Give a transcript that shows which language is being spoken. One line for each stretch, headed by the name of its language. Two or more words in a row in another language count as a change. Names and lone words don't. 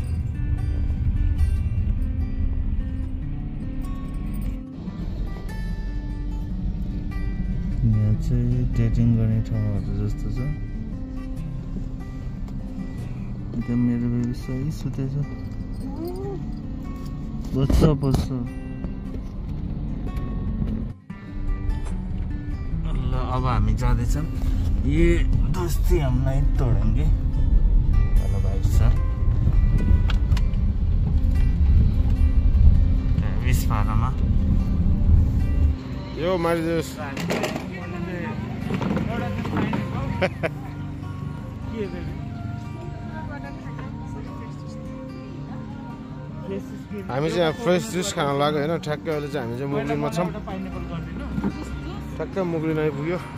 Nepali: यहाँ चाहिँ डेटिङ गर्ने ठाउँहरू जस्तो छ त्यहाँ मेरो बेबी सही सुतेछ बस्छ ल अब हामी जाँदैछौँ
Hindi: ये दोस्ती हम नहीं तोड़ेंगे हेलो भाई साहब
Nepali: 20 मा यो मारिदियोस् हामी चाहिँ यहाँ फ्रेस जुस खान लाग्यो होइन ठ्याक्कै अहिले चाहिँ हामी चाहिँ मुगलिनमा छौँ ठ्याक्कै मुगलिन आइपुग्यो